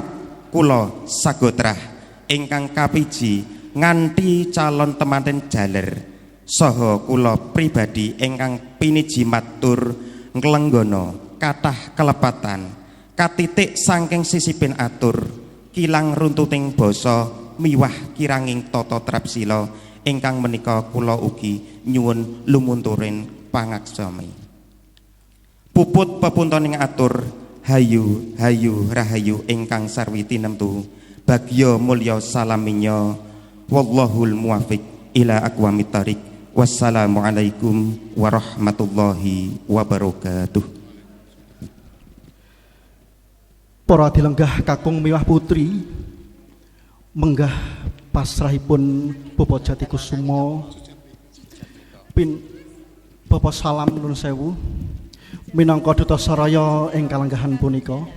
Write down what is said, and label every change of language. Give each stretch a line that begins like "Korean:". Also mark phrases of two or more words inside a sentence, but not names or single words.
Javanese: kula sagotrah ingkang kapiji nganti calon temanten jaler saha kula pribadi ingkang piniji matur nglenggana kathah kelepatan katitik saking sisipin atur kilang runtuting basa miwah kiranging tata trapsila ingkang menika kula ugi nyuwun lumunturing pangaksami. Puput pepuntoning atur hayu hayu rahayu ingkang sarwi tinemtu bagya mulya salaminya
Arabic: والله الموفق إلى أقوم الطريق. والسلام عليكم ورحمة الله وبركاته.
Javanese: Para dilenggah kakung miwah putri menggah pasrahipun Bapak Jati Kusuma pin Bapak salam nuwun sewu minangka duta saraya ing kalenggahan punika